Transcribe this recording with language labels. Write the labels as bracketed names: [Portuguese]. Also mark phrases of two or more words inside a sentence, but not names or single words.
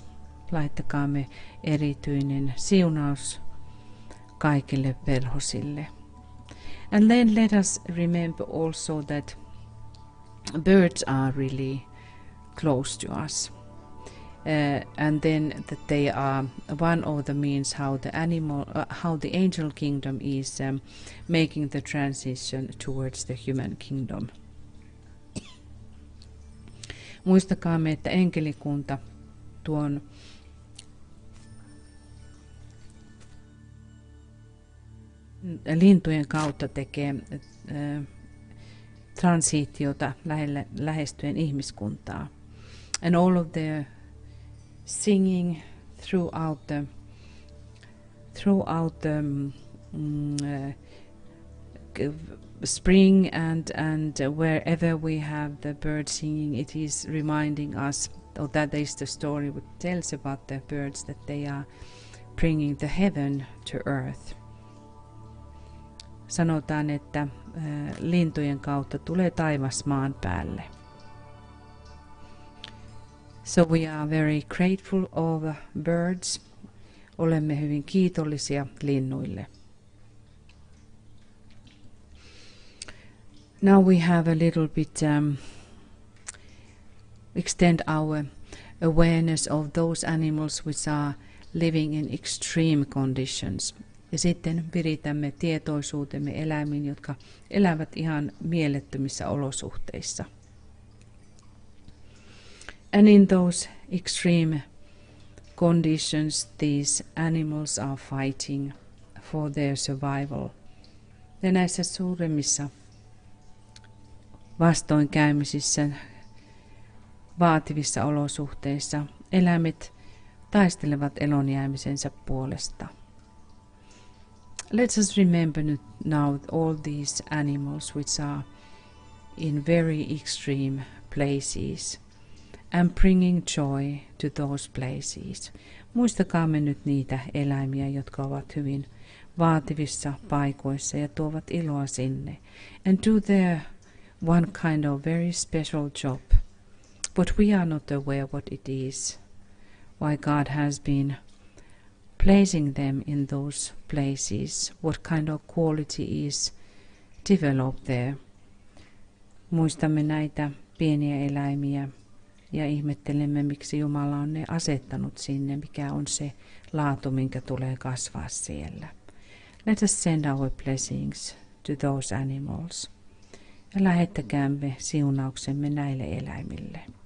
[Finnish] Laittakaamme erityinen siunaus kaikille perhosille. [English] And then let us remember also that birds are really close to us. And then that they are one of the means how the angel kingdom is making the transition towards the human kingdom. [Finnish] Muistakaamme, että enkelikunta tuon lintujen kautta tekee transitiota lähestyen ihmiskuntaa. [English] And all of their singing throughout the spring and wherever we have the birds singing, it is reminding us, or that is the story which tells about the birds, that they are bringing the heaven to earth. [Finnish] Sanotaan, että lintujen kautta tulee taivas maan päälle. [English] So we are very grateful of birds. [Finnish] Olemme hyvin kiitollisia linnuille. [English] Now we have a little bit extend our awareness of those animals which are living in extreme conditions. [Finnish] Ja sitten viritämme tietoisuutemme eläimiin, jotka elävät ihan mielettömissä olosuhteissa. [English] And in those extreme conditions, these animals are fighting for their survival. [Finnish] Ja näissä suuremmissa vastoinkäymisissä, vaativissa olosuhteissa, eläimet taistelevat elonjäämisensä puolesta. [English] Let us remember now all these animals which are in very extreme places and bringing joy to those places. [Finnish] Muistakaamme nyt niitä eläimiä, jotka ovat hyvin vaativissa paikoissa ja tuovat iloa sinne. [English] And do their one kind of very special job. But we are not aware what it is. Why God has been placing them in those places. What kind of quality is developed there. [Finnish] muistamme näitä pieniä eläimiä ja ihmettelemme, miksi Jumala on ne asettanut sinne, mikä on se laatu, minkä tulee kasvaa siellä. [English] Let us send our blessings to those animals. [Finnish] Ja lähettäkäämme siunauksemme näille eläimille.